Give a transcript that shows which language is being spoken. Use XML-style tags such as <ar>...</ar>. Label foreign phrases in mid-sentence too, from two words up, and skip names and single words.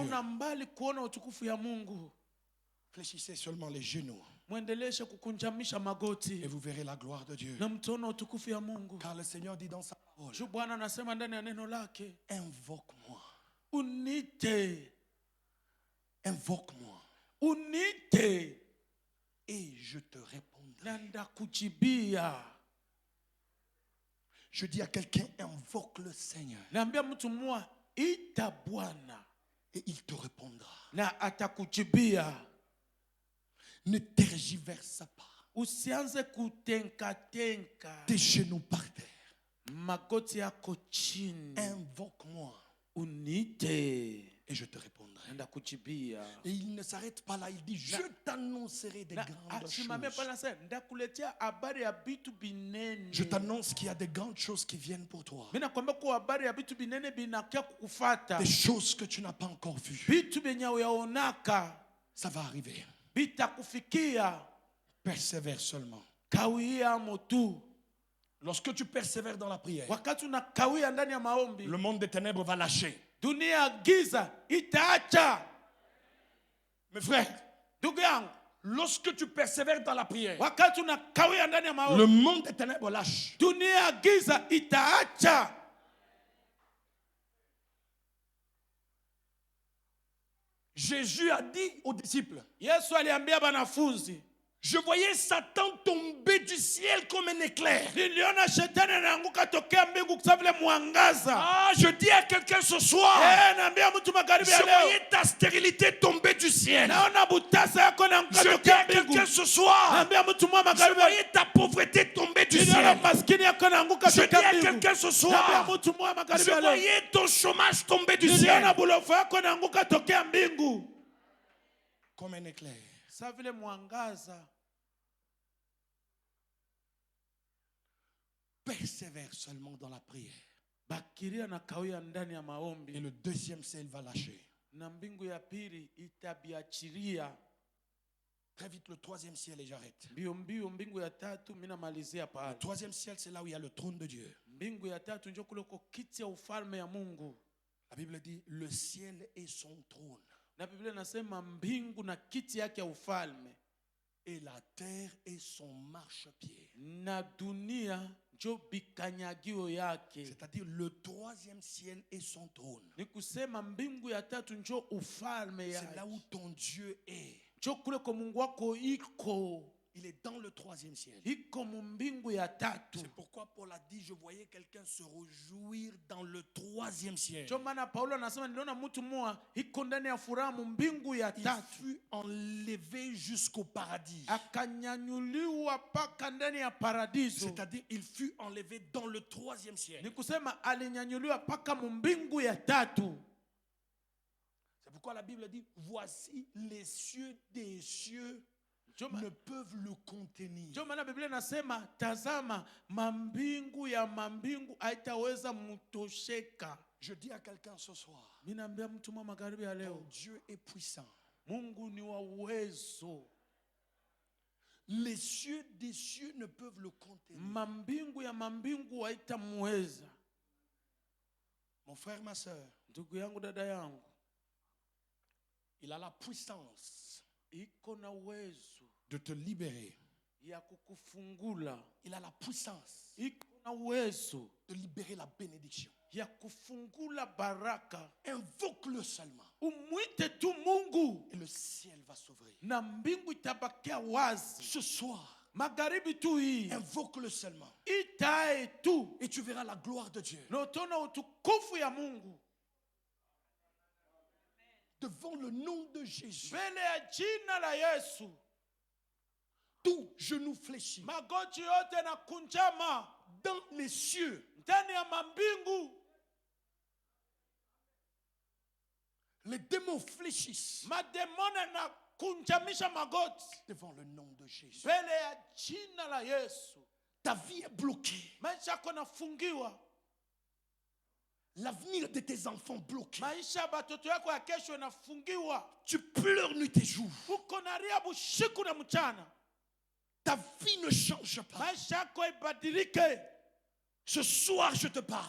<sw>Hauna mbali kuona utukufu ya Mungu.</sw> <fr>Fléchissez seulement les genoux</fr> <sw>Muendeleshe kukunjamisha magoti.</sw> <fr>et vous verrez la gloire de Dieu.</fr> <sw>Na mtaona utukufu ya Mungu.</sw> <fr>Car le Seigneur dit dans sa parole,</fr> <sw>Juu Bwana anasema ndani ya neno lake,</sw> <fr>invoque-moi,</fr> <sw>unite,</sw> <fr>invoque-moi</fr> <sw>unite,</sw> <fr>et je te répondrai.</fr> <sw>na ndakujibia.</sw> <fr>Je dis à quelqu'un, invoque le Seigneur</fr> <sw>Naambia mtu mmoja, ita Bwana</sw> <fr>et il te répondra.</fr> <sw>na atakujibia.</sw> <fr>Ne tergiverse pas.</fr> <sw>Usianze kutenka</sw> <fr>Tes genoux par terre.</fr> <sw>magoti yako chini.</sw> <fr>Invoque-moi</fr> <sw>Unite</sw> <fr>et je te répondrai.</fr> <sw>ndakujibia.</sw> <fr>Et il ne s'arrête pas là, il dit, je t'annoncerai des grandes</fr> <sw>Asimame</sw> <fr>choses.</fr> <sw>pala sasa, ndakuletea habari ya vitu binene.</sw> <fr>Je t'annonce qu'il y a des grandes choses qui viennent pour toi.</fr> <sw>Mimi nakwambia kwa habari ya vitu binene binakia kukufuata.</sw> <fr>Des choses que tu n'as pas encore vues.</fr> <sw>Vitu benye uyaonaka</sw> <fr>Ça va arriver.</fr> <sw>bitakufikia.</sw> <fr>Persévère seulement.</fr> <sw>Kawia motu.</sw> <fr>Lorsque tu persévères dans la prière,</fr> <sw>Wakati unakawia ndani ya maombi,</sw> <fr>le monde des ténèbres va lâcher.</fr> <sw>dunia giza itaacha.</sw> <fr>Mes frères,</fr> <sw>Ndugu yangu,</sw> <fr>lorsque tu persévères dans la prière,</fr> <sw>wakati unakawia ndani ya maombi,</sw> <fr>le monde des ténèbres lâche.</fr> <sw>dunia giza itaacha.</sw> <fr>Jésus a dit aux disciples,</fr> <sw>Yesu aliambia banafunzi,</sw> <fr>je voyais Satan tomber du ciel comme un éclair.</fr> <sw>niliona shetani anaanguka tokea mbingu kama vile mwangaza.</sw> <fr>Ah, je dis à quelqu'un ce soir,</fr> <sw>Naambia mtu magharibi ya</sw> <fr>je</fr> <sw>leo,</sw> <fr>voyais ta stérilité tomber du ciel.</fr> <sw>naona butasa yako inaanguka</sw> <fr>Je dis</fr> <sw>tokea</sw> <fr>à</fr> <sw>mbingu.</sw> <fr>quelqu'un ce soir,</fr> <sw>Naambia mtu mwa</sw> <fr>je</fr> <sw>magharibi ya leo,</sw> <fr>voyais ta pauvreté tomber du</fr> <sw>niliona</sw> <fr>ciel.</fr> <sw>maskini yako inaanguka</sw> <fr>Je dis</fr> <sw>tokea</sw> <fr>à</fr> <sw>mbingu.</sw> <fr>quelqu'un ce</fr> <sw>Naambia</sw> <fr>soir,</fr> <sw>mtu mwa magharibi</sw> <fr>je</fr> <sw>ya leo,</sw> <fr>voyais ton chômage tomber du</fr> <sw>niliona</sw> <fr>ciel.</fr> <sw>bulofu yako inaanguka tokea mbingu.</sw> <fr>Comme un éclair.</fr> <sw>Sa vile mwangaza.</sw> <fr>Persévère seulement dans la prière.</fr> <sw>Bakiria na kawia ndani ya</sw> <fr>Et</fr> <sw>maombi.</sw> <fr>le deuxième ciel va lâcher.</fr> <sw>na mbingu ya pili itabiachilia.</sw> <fr>Très vite, le troisième ciel, et j'arrête.</fr> <sw>Mbio mbio mbingu ya tatu mimi namalizia</sw> <fr>Le</fr> <sw>pale.</sw> <fr>troisième ciel, c'est là où il y a le trône de Dieu.</fr> <sw>Mbingu ya tatu ndio kule kwa kiti ya ufalme ya Mungu.</sw> <fr>La Bible dit, le ciel est son trône.</fr> <sw>Na Biblia inasema mbingu na kiti yake ya ufalme.</sw> <fr>Et la terre est son marchepied.</fr> <sw>Na dunia ndio bikanyagio yake.</sw> <fr>C'est-à-dire, le troisième ciel est son trône.</fr> <sw>Ni kusema mbingu ya tatu ndio ufalme yake.</sw> <fr>C'est là où ton Dieu est.</fr> <sw>Ndio kule kwa Mungu wako iko.</sw> <fr>Il est dans le troisième ciel.</fr> <sw>Iko mbingu ya tatu.</sw> <fr>C'est pourquoi Paul a dit, je voyais quelqu'un se réjouir dans le troisième ciel.</fr> <sw>Ndio maana Paulo anasema niliona mtu mmoja iko ndani ya furaha mbingu ya</sw> <fr>Il</fr> <sw>tatu.</sw> <fr>fut enlevé jusqu'au paradis.</fr> <sw>Akanyanyuliwa paka ndani ya paradiso.</sw> <fr>C'est-à-dire, il fut enlevé dans le troisième ciel.</fr> <sw>Ni kusema alinyanyuliwa paka mbingu ya tatu.</sw> <fr>C'est pourquoi la Bible dit, voici les cieux des cieux ne peuvent le contenir.</fr> <sw>Ndio maana Biblia inasema tazama mambingu ya mambingu haitaweza mtosheka.</sw> <fr>Je dis à quelqu'un ce soir,</fr> <sw>Mimi naambia mtu mwa magharibi ya leo,</sw> <fr>Dieu est puissant.</fr> <sw>Mungu ni wa uwezo.</sw> <fr>Les cieux des cieux ne peuvent le contenir.</fr> <sw>Mambingu ya mambingu haitamweza.</sw> <fr>Mon frère, ma soeur,</fr> <sw>Ndugu yangu, dada yangu,</sw> <fr>il a la puissance</fr> <sw>iko na uwezo</sw> <fr>de te libérer.</fr> <sw>ya kukufungula.</sw> <fr>Il a la puissance</fr> <sw>Iko na uwezo</sw> <fr>de libérer la bénédiction.</fr> <sw>ya kufungula baraka.</sw> <fr>Invoque-le seulement.</fr> <sw>Umwite tu Mungu</sw> <fr>Et le ciel va s'ouvrir.</fr> <sw>na mbingu itabakia wazi.</sw> <fr>Ce soir,</fr> <sw>Magharibi tu hii</sw> <fr>invoque-le seulement.</fr> <sw>itae tu</sw> <fr>Et tu verras la gloire de Dieu.</fr> <sw>na utaona utukufu ya Mungu.</sw> <fr>Devant le nom de Jésus,</fr> <sw>Mbele ya jina la Yesu</sw> <fr>tout genou fléchit.</fr> <sw>magoti yote na kunjama</sw> <fr>Dans les cieux,</fr> <sw>ndani ya mambingu.</sw> <fr>les démons fléchissent</fr> <sw>Mademona na kunjamisha magoti</sw> <fr>devant le nom de Jésus.</fr> <sw>mbele ya jina la Yesu.</sw> <fr>Ta vie est bloquée.</fr> <sw>Maisha yako nafungiwa.</sw> <fr>L'avenir de tes enfants bloqué.</fr> <sw>Maisha ya batoto yako ya kesho inafungiwa.</sw> <fr>Tu pleures nuit et jour.</fr> <sw>Uko nalia bushiku na mchana.</sw> <fr>Ta vie ne change pas.</fr> <sw>Maisha yako ibadilike.</sw> <fr>Ce soir, je te parle.</fr>